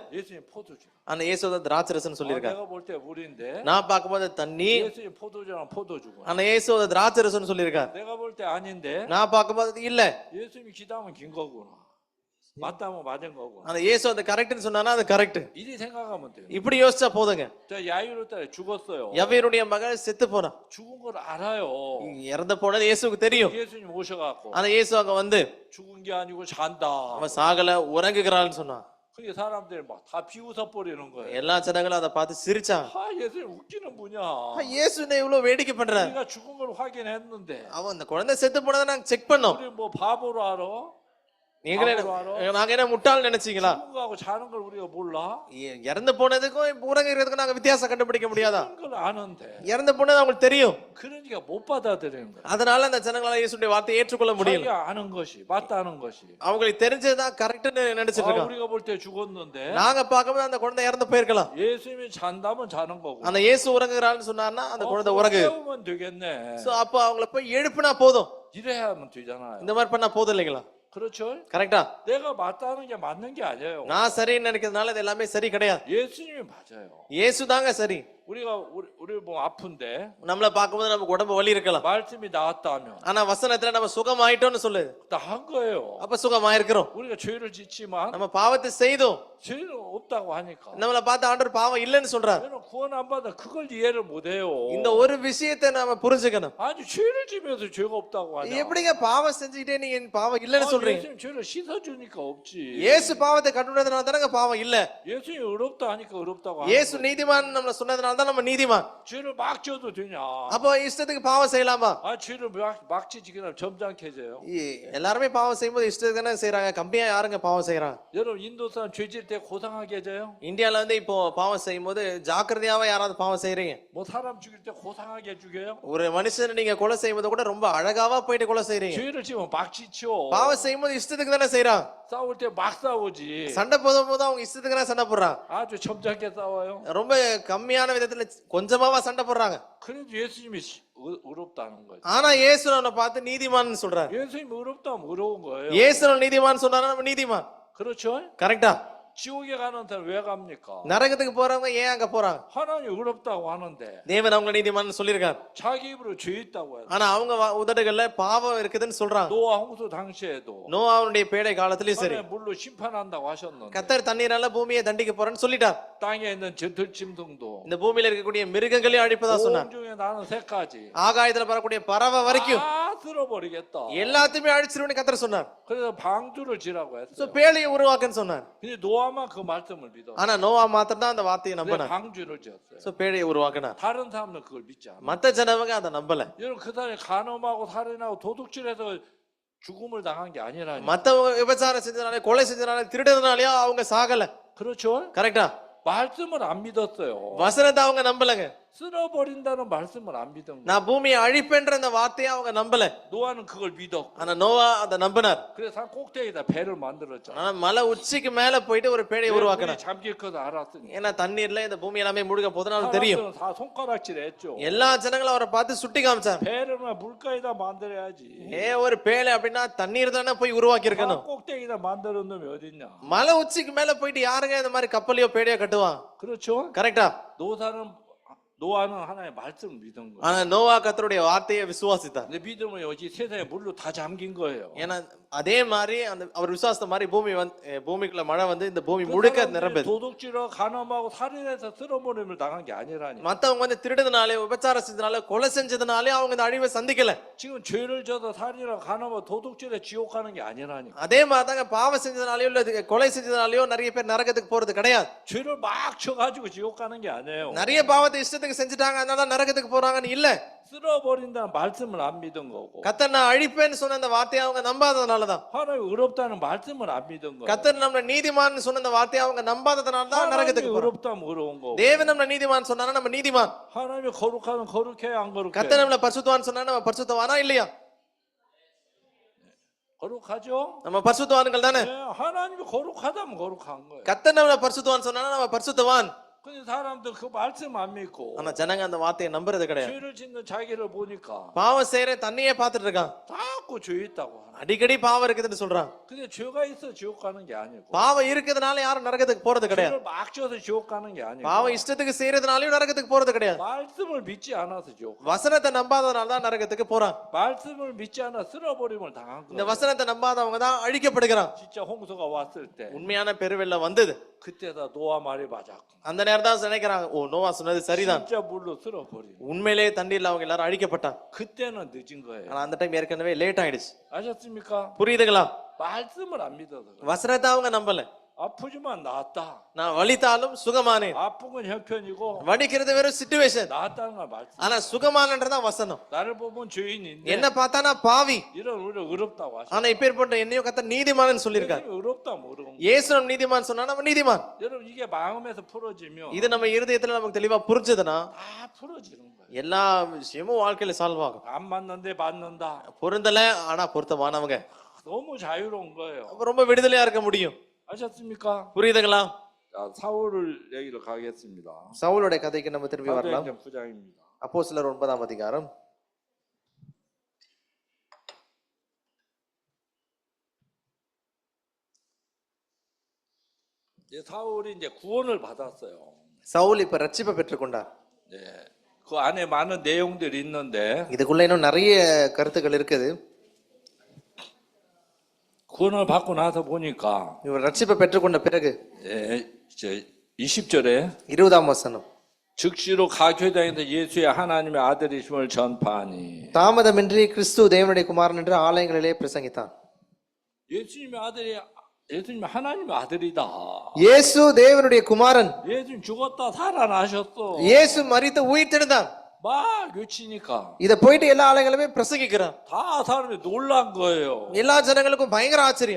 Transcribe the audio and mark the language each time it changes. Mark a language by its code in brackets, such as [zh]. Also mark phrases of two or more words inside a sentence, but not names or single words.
[ko] 예수님 포도주. [ta] ஆனா இயேசு திராட்சரசம் சொல்லியிருக்காரு. [ko] 내가 볼 때 물인데 [ta] நான் பார்க்கும்போது தண்ணி, [ko] 예수님 포도주랑 포도주구나. [ta] ஆனா இயேசு திராட்சரசம் சொல்லியிருக்காரு. [ko] 내가 볼 때 아닌데 [ta] நான் பார்க்கும்போது இல்ல, [ko] 예수님이 기다면 긴 거구나. 맞다면 맞은 거구나. [ta] ஆனா இயேசு அது கரெக்ட்னு சொன்னானா அது கரெக்ட். [ko] 이리 생각하면 돼요. [ta] இப்படி யோசிச்சா போதுங்க. [ko] 자 야이로 딸 죽었어요. [ta] யவீருடைய மகள் செத்து போனா, [ko] 죽은 걸 알아요. [ta] இறந்து போனது இயேசுக்கு தெரியும். [ko] 예수님 오셔갖고 [ta] ஆனா இயேசு அங்க வந்து [ko] 죽은 게 아니고 잔다. [ta] அவன் சாகல, உறங்குகிறான்னு சொன்னான். [ko] 그게 사람들이 막 다 비웃어 버리는 거예요. [ta] எல்லா ஜனங்களும் அதை பார்த்து சிரிச்சாங்க. [ko] 아 예수님 웃기는 분이야. [ta] இயேசு என்ன இவ்வளவு வேடிக்கை பண்றாரு? [ko] 우리가 죽은 걸 확인했는데 [ta] அவன் அந்த குழந்தை செத்து போனதை நாங்க செக் பண்ணோம். [ko] 우리 뭐 바보로 알아? [ta] நீங்களே நாங்க என்ன முட்டாள் நினைச்சீங்களா? [ko] 죽은 거하고 자는 걸 우리가 몰라? [ta] இறந்து போனதுக்கும் உறங்குறதுக்கும் நாங்க வித்தியாசம் கண்டுபிடிக்க முடியாதா? [ko] 죽은 걸 아는데. [ta] இறந்து போனது அவங்களுக்கு தெரியும், [ko] 그러니까 못 받아들이는 거야. [ta] அதனால அந்த ஜனங்களால இயேசுடைய வார்த்தையை ஏற்றுக்கொள்ள முடியல. [ko] 자기가 아는 것이 맞다는 것이. [ta] அவங்களுக்கு தெரிஞ்சதுதான் கரெக்ட்னு நினைச்சிட்டு 아, இருக்காங்க. [ko] 우리가 볼 때 죽었는데 [ta] நாங்க பார்க்கும்போது அந்த குழந்தை இறந்து போயிருக்கலாம், [ko] 예수님이 잔다면 자는 거고. [ta] ஆனா இயேசு உறங்குறான்னு சொன்னார்னா அந்த குழந்தை உறங்கு. [ko] 깨우면 되겠네. [ta] சோ அப்ப அவங்கள போய் எழுப்புனா போதும், [ko] 이래야 하면 되잖아요. [ta] இந்த மாதிரி பண்ணா போதும் இல்லைங்களா? [ko] 그렇죠? [ta] கரெக்டா? [ko] 내가 맞다는 게 맞는 게 아니에요. [ta] நான் சரின்னு நினைக்கிறதுனால இது எல்லாமே சரி கிடையாது. [ko] 예수님이 맞아요. [ta] இயேசு தாங்க சரி. [ko] 우리 뭐 아픈데 [ta] நம்மள பார்க்கும்போது நமக்கு உடம்பு வலி இருக்கலாம், [ko] 말씀이 나왔다면 [ta] ஆனா வசனத்துல நம்ம சுகமாயிட்டோம்னு சொல்லுது, [ko] 나한 거예요. [ta] அப்ப சுகமாயிருக்கிறோம். [ko] 우리가 죄를 짓지만 [ta] நம்ம பாவத்தை செய்தோம், [ko] 죄는 없다고 하니까. [ta] நம்மள பார்த்து ஆண்டவர் பாவம் இல்லைன்னு சொல்றாரு. [ko] 저는 구원 안 받아 그걸 이해를 못해요. [ta] இந்த ஒரு விஷயத்தை நாம புரிஞ்சுக்கணும். [ko] 아니 죄를 지면서 죄가 없다고 하냐? [ta] எப்படிங்க பாவம் செஞ்சுக்கிட்டே நீங்க பாவம் இல்லைன்னு சொல்றீங்க? [ko] 예수님 죄를 씻어주니까 없지. [ta] இயேசு பாவத்தை கட்டுனதுனால தானங்க பாவம் இல்ல. [ko] 예수님이 의롭다 하니까 의롭다고 하는 [ta] இயேசு [ko] 거예요. [ta] நீதிமான் நம்மள சொன்னதுனால தான் நம்ம நீதிமான். [ko] 죄를 막 지어도 되냐? [ta] அப்ப இஷ்டத்துக்கு பாவம் செய்யலாமா? [ko] 아 죄를 막 지지 그냥 점잖게 해줘요. [ta] எல்லாருமே பாவம் செய்யும்போது இஷ்டத்துக்கு தானே செய்யறாங்க, கம்மியா யாருங்க பாவம் செய்யறாங்க? [ko] 여러분 인도 사람 죄 지을 때 고상하게 해줘요? [ta] இந்தியால வந்து இப்போ பாவம் செய்யும்போது ஜாக்கிரதையாவே யாராவது பாவம் செய்யறீங்க? [ko] 뭐 사람 죽일 때 고상하게 죽여요? [ta] ஒரு மனுஷனை நீங்க கொலை செய்யும்போது கூட ரொம்ப அழகாவா போயிட்டு கொலை செய்றீங்க. [ko] 죄를 지으면 막 지쳐. [ta] பாவம் செய்யும்போது இஷ்டத்துக்கு தானே செய்யறான். [ko] 싸울 때 막 싸우지. [ta] சண்டை போடும்போது அவங்க இஷ்டத்துக்கு தானே சண்டை போடுறான். [ko] 아주 점잖게 싸워요. [ta] ரொம்ப கம்மியான விதத்துல விதத்துல கொஞ்சமாவா சண்டை போடுறாங்க. [ko] 그래도 예수님이 의롭다는 거죠. [ta] ஆனா இயேசு அவனை பார்த்து நீதிமான்னு சொல்றாரு. [ko] 예수님이 의롭다면 의로운 거예요. [ta] இயேசு நீதிமான் சொன்னாரா நம்ம நீதிமான். [ko] 그렇죠? [ta] கரெக்டா? [ko] 지옥에 가는 사람 왜 갑니까? [ta] நரகத்துக்கு போறவங்க ஏன் அங்க போறாங்க? [ko] 하나님 의롭다고 하는데 [ta] தேவன் அவங்க நீதிமான்னு சொல்லியிருக்காரு. [ko] 자기 입으로 죄 있다고 해요. [ta] ஆனா அவங்க உதடுகள்ல பாவம் இருக்குதுன்னு சொல்றாங்க. [ko] 노아 홍수 당시에도 [ta] நோவாவுடைய பேடை காலத்திலயும் சரி, [ko] 하나님 물로 심판한다고 하셨는데 [ta] கர்த்தர் தண்ணீரால பூமியை தண்டிக்க போறேன்னு சொல்லிட்டார். [ko] 땅에 있는 들짐승도 [ta] இந்த பூமியில இருக்கக்கூடிய மிருகங்களையும் அழிப்பதா சொன்னார். [ko] 온 중에 나는 새까지 [ta] ஆகாயத்துல வரக்கூடிய பறவை வரைக்கும் [ko] 다 쓸어버리겠다. [ta] எல்லாத்தையுமே அழிச்சிருவேன்னு கர்த்தர் சொன்னார். [ko] 그래서 방주를 지라고 [ta] சோ [ko] 했어요. [ta] பேழையை உருவாக்குன்னு சொன்னார். [ko] 근데 노아만 그 말씀을 믿어. [ta] ஆனா நோவா மாத்திரம் தான் அந்த வார்த்தையை நம்பினார். [ko] 방주를 지었어요. [ta] சோ பேழையை உருவாக்குனார். [ko] 다른 사람은 그걸 믿지 않아. [ta] மத்த ஜனவங்க அதை நம்பல. [ko] 여러분 그 사람이 간음하고 살인하고 도둑질해서 죽음을 당한 게 아니라니. [ta] மத்தவங்க விபச்சாரம் செஞ்சதுனால, கொலை செஞ்சதுனால, திருடுறதுனாலயோ அவங்க சாகல. [ko] 그렇죠? [ta] கரெக்டா? [ko] 말씀을 안 믿었어요. [ta] வசனத்தை அவங்க நம்பலங்க. [ko] 쓸어버린다는 말씀을 안 믿은 거예요. [ta] நான் பூமியை அழிப்பேன்ற அந்த வார்த்தையை அவங்க நம்பல. [ko] 노아는 그걸 믿었고. [ta] ஆனா நோவா அதை நம்பினார். [ko] 그래서 산 꼭대기에다 배를 만들었잖아. [ta] ஆனா மலை உச்சிக்கு மேல போயிட்டு ஒரு பேழையை உருவாக்குனார். [ko] 잠길 거다 알았으니. [ta] ஏன்னா தண்ணீர்ல இந்த பூமி எல்லாமே முழுக போதுன்னு அவருக்கு தெரியும். [ko] 사람들은 다 손가락질했죠. [ta] எல்லா ஜனங்களும் அவரை பார்த்து சுட்டி காமிச்சாங்க. [ko] 배를 물가에다 만들어야지. [ta] ஒரு பேழை அப்படின்னா தண்ணீர் தானே போய் உருவாக்கி இருக்கணும். [ko] 꼭대기에다 만드는 놈이 어딨냐? [ta] மலை உச்சிக்கு மேல போயிட்டு யாருங்க இந்த மாதிரி கப்பலையோ பேழையோ கட்டுவான்? [ko] 그렇죠? [ta] கரெக்டா? [ko] 노아는 하나님의 말씀을 믿은 거예요. [ta] ஆனா நோவா கர்த்தருடைய வார்த்தையை விசுவாசித்தார். [ko] 근데 믿음은 여기 세상에 물로 다 잠긴 거예요. [ta] ஏன்னா அதே மாதிரி அந்த அவர் விசுவாசத்த மாதிரி பூமிக்குள்ள மழை வந்து இந்த பூமி முழுக்க நிரம்புது. [ko] 도둑질하고 간음하고 살인해서 쓸어버림을 당한 게 아니라니. [ta] மத்தவங்க வந்து திருடுறதுனாலே, விபச்சாரம் செஞ்சதுனால, கொலை செஞ்சதுனாலே அவங்க இந்த அழிவை சந்திக்கல. [ko] 지금 죄를 져서 살인하고 간음하고 도둑질에 지옥 가는 게 아니라니. [ta] அதே மாதிரி தாங்க பாவம் செஞ்சதுனாலயோ இல்ல கொலை செஞ்சதுனாலயோ நிறைய பேர் நரகத்துக்கு போறது கிடையாது. [ko] 죄를 막 쳐가지고 지옥 가는 게 아니에요. [ta] நிறைய பாவத்தை இஷ்டத்துக்கு செஞ்சுட்டாங்க, அதனால நரகத்துக்கு போறாங்கன்னு இல்ல. [ko] 쓸어버린다는 말씀을 안 믿은 거고. [ta] கர்த்தர் நான் அழிப்பேன்னு சொன்ன அந்த வார்த்தையை அவங்க நம்பாததுனாலதான். [ko] 하나님 의롭다는 말씀을 안 믿은 거예요. [ta] கர்த்தர் நம்மள நீதிமான் சொன்ன அந்த வார்த்தையை அவங்க நம்பாததுனாலதான் நரகத்துக்கு போறோம். [ko] 의롭다면 의로운 거고. [ta] தேவன் நம்மள நீதிமான் சொன்னானா நம்ம நீதிமான். [ko] 하나님이 거룩하면 거룩해 안 거룩해? [ta] கர்த்தர் நம்மள பரிசுத்தவான் சொன்னா நம்ம பரிசுத்தவானா இல்லையா? [ko] 거룩하죠? [ta] நம்ம பரிசுத்தவான்கள் தானே. [ko] 네, 하나님이 거룩하다면 거룩한 거예요. [ta] கர்த்தர் நம்மள பரிசுத்தவான் சொன்னானா நம்ம பரிசுத்தவான். [ko] 근데 사람들 그 말씀 안 믿고 [ta] ஆனா ஜனங்க அந்த வார்த்தையை நம்புறது கிடையாது. [ko] 죄를 짓는 자기를 보니까 [ta] பாவம் செய்யற தன்னையே பார்த்துட்டு இருக்கான். [ko] 자꾸 죄 있다고 하나. [ta] அடிக்கடி பாவம் இருக்குதுன்னு சொல்றான். [ko] 근데 죄가 있어 지옥 가는 게 아니고. [ta] பாவம் இருக்கிறதுனால யாரும் நரகத்துக்கு போறது கிடையாது. [ko] 죄를 막 지어서 지옥 가는 게 아니고. [ta] பாவம் இஷ்டத்துக்கு செய்யறதுனாலயும் நரகத்துக்கு போறது கிடையாது. [ko] 말씀을 믿지 않아서 지옥. [ta] வசனத்தை நம்பாததுனால தான் நரகத்துக்கு போறான். [ko] 말씀을 믿지 않아 쓸어버림을 당한 [ta] இந்த [ko] 거예요. [ta] வசனத்தை நம்பாதவங்க தான் அழிக்கப்படுகிறான். [ko] 진짜 홍수가 왔을 때 [ta] உண்மையான பெருவெள்ளம் வந்தது. [ko] 그때다 노아 말이 맞았고. [ta] அந்த நேரம் தான் நினைக்கிறாங்க, ஓ நோவா சொன்னது சரிதான், [ko] 진짜 물로 쓸어버림. [ta] உண்மையிலேயே தண்ணீர்ல அவங்க எல்லாரும் அழிக்கப்பட்டான். [ko] 그때는 늦은 거예요. [ta] ஆனா அந்த டைம் ஏற்கனவே லேட் ஆயிடுச்சு. [ko] 아셨습니까? [ta] புரியுதுங்களா? [ko] 말씀을 안 믿어서 그래요. [ta] வசனத்தை அவங்க நம்பல. [ko] 아프지만 나았다. [ta] நான் வலித்தாலும் சுகமானேன். [ko] 아픈 건 형편이고 [ta] வலிக்கிறது வெறும் சிச்சுவேஷன். [ko] 나았다는 건 말씀. [ta] ஆனா சுகமானன்றதான் வசனம். [ko] 나를 보면 죄인인데 [ta] என்ன பார்த்தா நான் பாவி, [ko] 이런 우리를 의롭다고 하시죠. [ta] ஆனா இப்பேற்பட்ட என்னையும் கர்த்தர் நீதிமான்னு சொல்லியிருக்காரு. [ko] 의롭다면 의로운 거예요. [ta] இயேசு நம்ம நீதிமான் சொன்னா நம்ம நீதிமான். [ko] 여러분 이게 마음에서 풀어지면 [ta] இது நம்ம இருதயத்துல நமக்கு தெளிவா புரிஞ்சதுன்னா [ko] 다 풀어지는 거예요. [ta] எல்லா விஷயமும் வாழ்க்கையில சால்வ் ஆகும். [ko] 안 맞는데 맞는다. [ta] பொருந்தல ஆனா பொருத்தமானவங்க [ko] 너무 자유로운 거예요. [ta] அப்ப ரொம்ப விடுதலையா இருக்க முடியும். [ko] 아셨습니까? [ta] புரியுதுங்களா? [ko] 자, 사울을 얘기로 가겠습니다. [ta] சவுலுடைய கதைக்கு நம்ம திரும்பி வரலாம். [ko] 사도행전 9장입니다. [ta] அப்போஸ்தலர் 9ஆம் அதிகாரம். [ko] 이제 사울이 이제 구원을 받았어요. [ta] சவுல் இப்ப ரட்சிப்பை பெற்றுக்கொண்டார். [ko] 네, 그 안에 많은 내용들이 있는데 [ta] இதுக்குள்ள இன்னும் நிறைய கருத்துக்கள் இருக்குது. [ko] 구원을 받고 나서 보니까 [ta] இவர் ரட்சிப்பை பெற்றுக்கொண்ட பிறகு [ko] 예, 이제 20절에 [ta] 20ஆம் வசனம், [ko] 즉시로 각 교회당에서 예수의 하나님의 아들이심을 전파하니. [ta] தாமதமின்றி கிறிஸ்து தேவனுடைய குமாரன் என்று ஆலயங்களிலே பிரசங்கித்தான். [ko] 예수님이 하나님의 아들이다. [ta] இயேசு தேவனுடைய குமாரன். [ko] 예수님 죽었다 살아나셨어. [ta] இயேசு மரித்து உயிர்த்தெழுந்தார். [ko] 막 외치니까 [ta] இத போயிட்டு எல்லா ஆலயங்களுமே பிரசங்கிக்கிறார். [ko] 다 사람이 놀란 거예요. [ta] எல்லா ஜனங்களுக்கும் பயங்கர ஆச்சரியம்.